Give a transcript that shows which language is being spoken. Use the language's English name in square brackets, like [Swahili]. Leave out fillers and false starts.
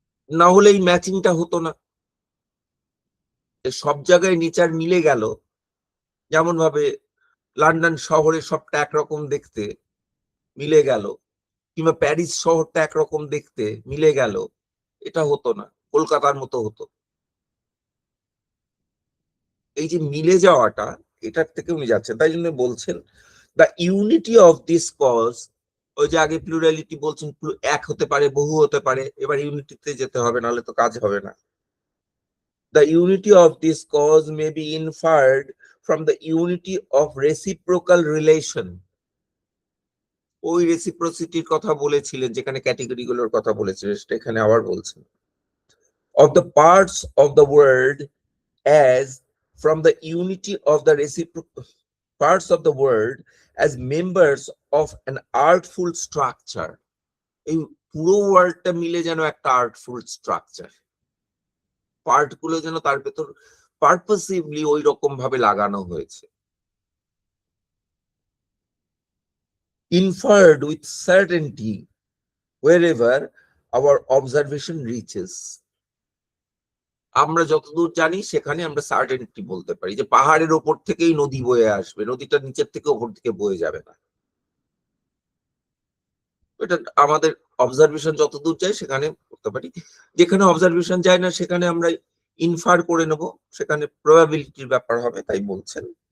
[Bangla] না হলে এই ম্যাচিংটা হতো না, সব জায়গায় নেচার মিলে গেল, যেমন ভাবে লন্ডন শহরে সবটা একরকম দেখতে মিলে গেল, কিংবা প্যারিস শহরটা একরকম দেখতে মিলে গেল, এটা হতো না, কলকাতার মতো হতো। এই যে মিলে যাওয়াটা, এটার থেকে উনি যাচ্ছেন, তাই জন্য বলছেন [English] The unity of this cause. [Bangla] ওই যে আগে প্লুরালিটি বলছেন, এক হতে পারে, বহু হতে পারে, এবার ইউনিটিতে যেতে হবে, নাহলে তো কাজ হবে না। [English] The unity of this cause may be inferred from the unity of reciprocal relation. [Bangla] ওই রেসিপ্রোসিটির কথা বলেছিলেন, যেখানে ক্যাটেগরি গুলোর কথা বলেছিলেন, সেটা এখানে আবার বলছেন। [English] Of the parts of the world as from the unity of the reciprocal parts of the world as members of an artful structure. [Bangla] এই পুরো ওয়ার্ল্ডটা মিলে যেন একটা আর্টফুল স্ট্রাকচার, পার্ট গুলো যেন তার ভেতর পারপাসিভলি ওই রকম ভাবে লাগানো হয়েছে। [English] Inferred with certainty wherever our observation reaches. [Bangla] আমরা যতদূর জানি সেখানে আমরা সার্টেনটি বলতে পারি যে পাহাড়ের ওপর থেকেই নদী বয়ে আসবে, নদীটা নিচের থেকে ওপর দিকে বয়ে যাবে না। এটা আমাদের অবজারভেশন যতদূর যায় সেখানে করতে পারি, যেখানে অবজারভেশন যায় না সেখানে আমরা ইনফার করে নেব, সেখানে প্রবাবিলিটির ব্যাপার হবে, তাই বলছেন।